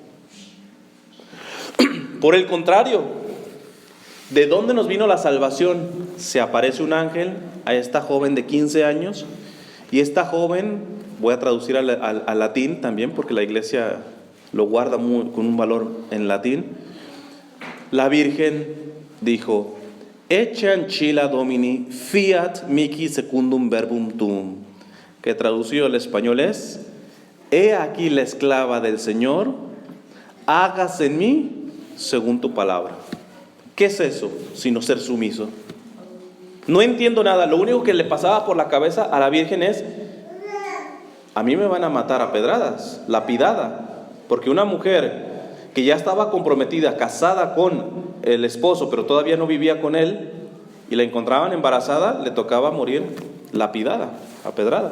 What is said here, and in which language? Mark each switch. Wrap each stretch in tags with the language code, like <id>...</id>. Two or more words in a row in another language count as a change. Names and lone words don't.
<es>Por el contrario, ¿de dónde nos vino la salvación? Se aparece un ángel a esta joven de 15 años y esta joven, voy a traducir al latín también porque la iglesia lo guarda con un valor en latín. La Virgen dijo:</es> <la>Ecce ancilla Domini, fiat mihi secundum verbum tuum,</la> <es>que traducido al español es: he aquí la esclava del Señor, hágase en mí según tu palabra. ¿Qué es eso sino ser sumiso? No entiendo nada. Lo único que le pasaba por la cabeza a la Virgen es: a mí me van a matar a pedradas, lapidada, porque una mujer que ya estaba comprometida, casada con el esposo, pero todavía no vivía con él, y la encontraban embarazada, le tocaba morir lapidada, a pedradas.</es>